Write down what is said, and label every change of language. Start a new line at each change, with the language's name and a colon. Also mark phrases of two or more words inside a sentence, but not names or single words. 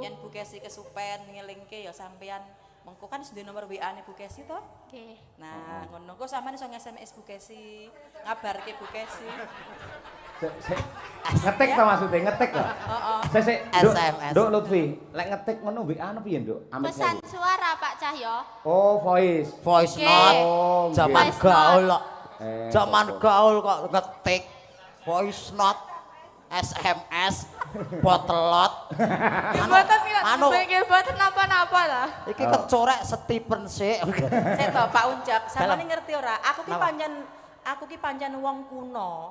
Javanese: Yen Bu Kesi kesupen ngelingke ya sampean mengko kan sudah nomor WA-ne Bu Kesi to. Nggih. Nah, ngono kok sampean iso nge-SMS Bu Kesi, ngabarke Bu Kesi. Ngetik to maksudnya, ngetik to? Heeh. Sik, SMS. Nduk Lutfi, lek ngetik ngono WA ano piye, Nduk? Amit Pesan wae. suara Pak Cahyo. Oh, voice. Voice Nggih. note. Oh, Zaman Voice gaul kok. Zaman kok. gaul kok ngetik.
English: Voice note.
Javanese: SMS. Potelot. Mboten kira anu. nggih mboten napa-napa lah. Iki kecorek Stephen sik. Saya toh Pak Unjak, sampean Dalam. ngerti ora? Aku ki pancen wong kuno.